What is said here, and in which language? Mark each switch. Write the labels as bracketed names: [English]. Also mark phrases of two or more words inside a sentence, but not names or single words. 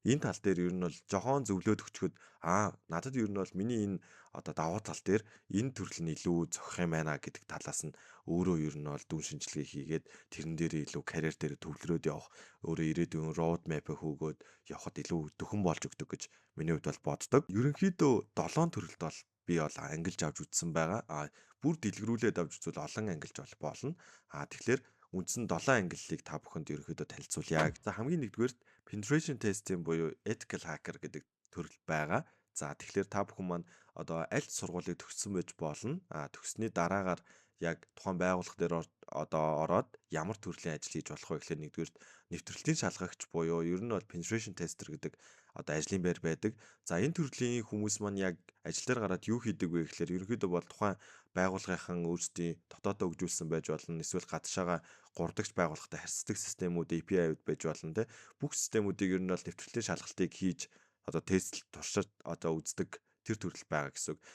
[Mongolian] Энэ тал дээр ер нь бол жоохон зөвлөд өчгөд надад ер нь бол миний энэ давуу тал дээр энэ төрөл нь илүү зохих юм байна гэдэг талаас нь өөрөө ер нь бол дүн шинжилгээ хийгээд тэрэн дээр илүү карьер дээр төвлөрөөд явах, өөрөө ирээдүйн [English] road map [Mongolian] хөөгөөд явхад илүү дөхөн болж өгдөг гэж миний хувьд бол боддог. Ерөнхийдөө 7 төрөлд бол би бол ангилж авч үзсэн байгаа. Бүр дэлгэрүүлээд авч үзвэл олон ангилж болно. Тэгэхээр үндсэн 7 ангиллыг та бүхэнд ерөнхийдөө танилцуулъя. За хамгийн нэгдүгээрт [English] penetration testing [Mongolian] буюу [English] ethical hacker [Mongolian] гэдэг төрөл байгаа. За тэгэхээр та бүхэн маань аль сургуулийг төгссөн байж болно. Төгссөний дараагаар яг тухайн байгууллага дээр ороод ямар төрлийн ажил хийж болох вэ гэхээр нэгдүгээр нэвтрүүлгийн шалгагч буюу ер нь бол [English] penetration tester [Mongolian] гэдэг ажлын байр байдаг. За энэ төрлийн хүмүүс маань яг ажил дээр гараад юу хийдэг вэ гэхээр ерөнхийдөө бол тухайн байгууллагынхан өөрсдийн дотоодоо өгжүүлсэн байж болно. Эсвэл гадшаага гурдагч байгууллагатай харьцдаг системүүд API-уд байж болно те. Бүх системүүдийг ер нь бол нэвтрүүлгийн шалгалтыг хийж тест туршиж үздэг тэр төрөл байгаа гэсэн үг.